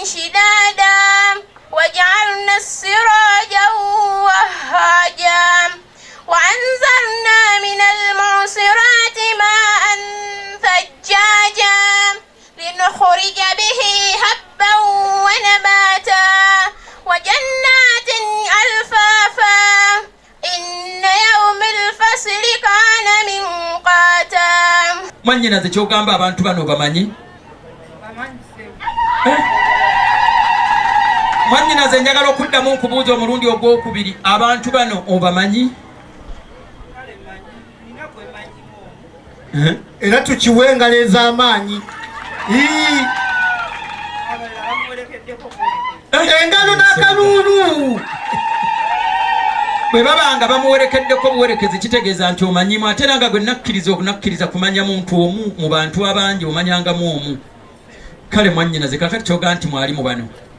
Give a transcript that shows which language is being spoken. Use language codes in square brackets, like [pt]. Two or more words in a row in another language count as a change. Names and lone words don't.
[ar] شدادا وجعلنا السراج وهاجا وأنزلنا من المعصرات ماء ثجاجا لنخرج به حبا ونباتا وجنات ألفافا إن يوم الفصل كان ميقاتا [lg] mwannyinaze kyogamba abantu bano bamanyi mwannyinaze njagala okuddamu nkubuuza omulundi ogwokubiri abantu bano obamanyi era tukiwe engalo ez'amaanyi engalo n'akaluulu bwe babanga bamuwerekeddeko buwerekezi kitegeeza nti omanyimu ate era nga gwe nakkiriza okunakkiriza kumanya muntu omu mu bantu abangi omanyangamu omu kale mwannyinaze kakati kyoga nti mwali mu bano